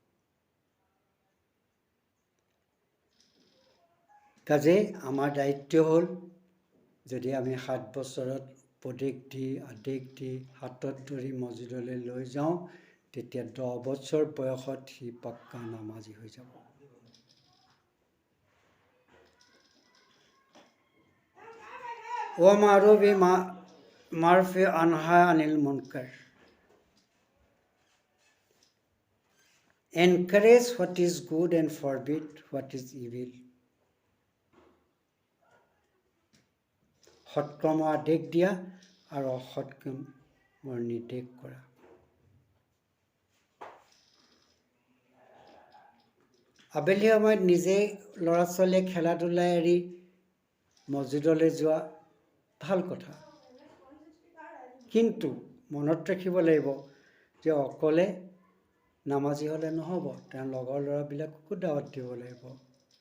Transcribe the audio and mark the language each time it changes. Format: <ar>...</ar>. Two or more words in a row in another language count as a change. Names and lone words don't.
<as>কাজেই আমাৰ দায়িত্ব হ'ল, যদি আমি 7 বছৰত আদেশ দি হাতত ধৰি মছজিদলৈ লৈ যাওঁ, তেতিয়া 10 বছৰ বয়সত সি পাক্কা নামাজী হৈ যাব।</as> <ar>وأمر بالمعروف وانه عن المنكر.</ar> <en>Encourage what is good and forbid what is evil.</en> <as>সৎকৰ্মৰ আদেশ দিয়া আৰু অসৎকৰ্মৰ নিৰ্দেশ কৰা। আবেলি সময়ত নিজেই ল'ৰা ছোৱালীয়ে খেলা ধূলা এৰি মছজিদলৈ যোৱা ভাল কথা, কিন্তু মনত ৰাখিব লাগিব যে অকলে নামাজী হ'লে নহ'ব, তেওঁৰ লগৰ ল'ৰাবিলাককো দাৱত দিব লাগিব।</as>